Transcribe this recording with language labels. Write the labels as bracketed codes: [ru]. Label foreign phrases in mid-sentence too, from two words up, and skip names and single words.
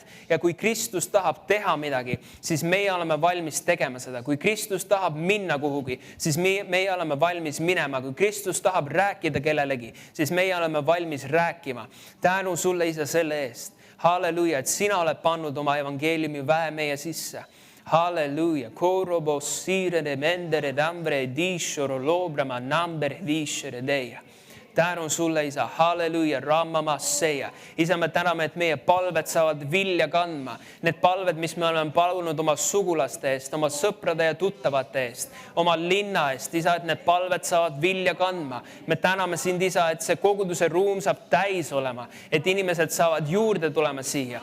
[et] Ja kui Kristus tahab teha midagi, siis meie oleme valmis tegema seda. Kui Kristus tahab minna kuhugi, siis meie oleme valmis minema. Kui Kristus tahab rääkida kellelegi, siis meie oleme valmis rääkima. Tänu sulle, Isa, selle eest. Halleluja, et sina oled pannud oma evangeeliumi väe meie sisse. Halleluja. Korobo sire de mendere dambre dishoro lobrama namber vishere deia. Tänu sulle, Isa. Halleluja. Ramama seia. Isa, me täname, et meie palved saavad vilja kandma. Need palved, mis me oleme palunud oma sugulaste eest, oma sõprade ja tuttavate eest, oma linna eest, Isa, et need palved saavad vilja kandma. Me täname sind, Isa, et see koguduse ruum saab täis olema, et inimesed saavad juurde tulema siia.